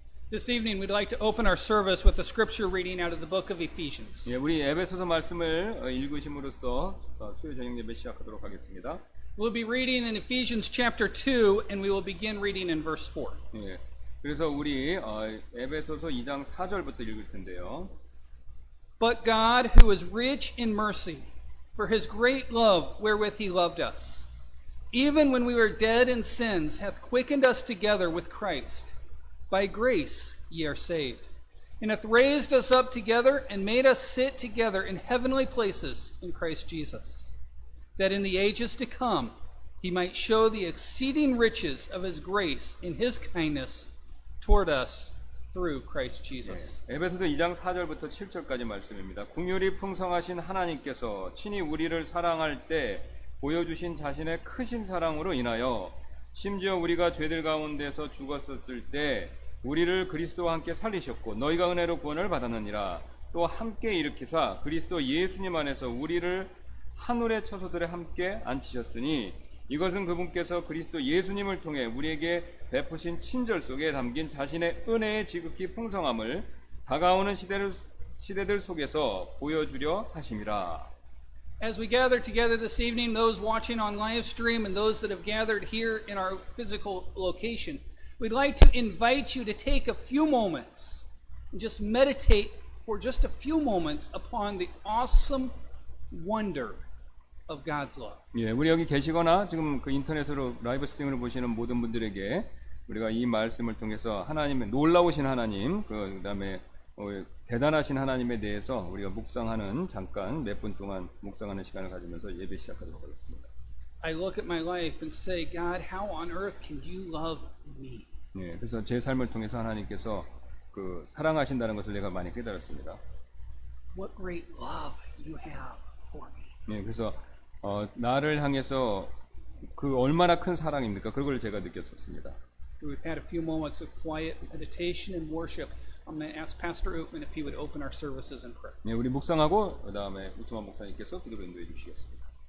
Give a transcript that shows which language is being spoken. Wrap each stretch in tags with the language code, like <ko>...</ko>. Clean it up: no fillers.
<en>This evening we'd like to open our service with a scripture reading out of the book of Ephesians.</en> <ko>예, 우리 에베소서 말씀을 읽으심으로써 수요 저녁 예배 시작하도록 하겠습니다.</ko> <en>We'll be reading in Ephesians chapter 2 and we will begin reading in verse 4.</en> <ko>예, 그래서 우리 에베소서 2장 4절부터 읽을 텐데요.</ko> <en>But God, who is rich in mercy, for his great love wherewith he loved us, even when we were dead in sins, hath quickened us together with Christ. By grace ye are saved, and hath raised us up together and made us sit together in heavenly places in Christ Jesus, that in the ages to come he might show the exceeding riches of his grace in his kindness toward us through Christ Jesus.</en> <ko>에베소서 2장 4절부터 7절까지 말씀입니다. 긍휼이 풍성하신 하나님께서 친히 우리를 사랑할 때 보여주신 자신의 크신 사랑으로 인하여 심지어 우리가 죄들 가운데서 죽었었을 때 우리를 그리스도와 함께 살리셨고 너희가 은혜로 구원을 받았느니라. 또 함께 일으키사 그리스도 예수님 안에서 우리를 하늘의 처소들에 함께 앉히셨으니 이것은 그분께서 그리스도 예수님을 통해 우리에게 베푸신 친절 속에 담긴 자신의 은혜의 지극히 풍성함을 다가오는 시대들 속에서 보여주려 하심이라.</ko> <en>As we gather together this evening, those watching on live stream and those that have gathered here in our physical location, we'd like to invite you to take a few moments and just meditate for just a few moments upon the awesome wonder of God's love.</en> <ko>예, 우리 여기 계시거나 지금 그 인터넷으로 라이브 스트리밍을 보시는 모든 분들에게 우리가 이 말씀을 통해서 하나님의 놀라우신 하나님, 그다음에 대단하신 하나님에 대해서 우리가 묵상하는 잠깐 몇 분 동안 묵상하는 시간을 가지면서 예배 시작하도록 하겠습니다.</ko> <en>I look at my life and say, God, how on earth can you love me?</en> <ko>예, 그래서 제 삶을 통해서 하나님께서 그 사랑하신다는 것을 내가 많이 깨달았습니다.</ko> <en>What great love you have for me.</en> <ko>예, 그래서 나를 향해서 그 얼마나 큰 사랑입니까? 그걸 제가 느꼈었습니다.</ko> <en>We've had a few moments of quiet meditation and worship. I'm going to ask Pastor Ootman if he would open our services in prayer.</en> <ko>예, 우리 묵상하고 그다음에 우트만 목사님께서 기도로 인도해 주시겠습니다.</ko>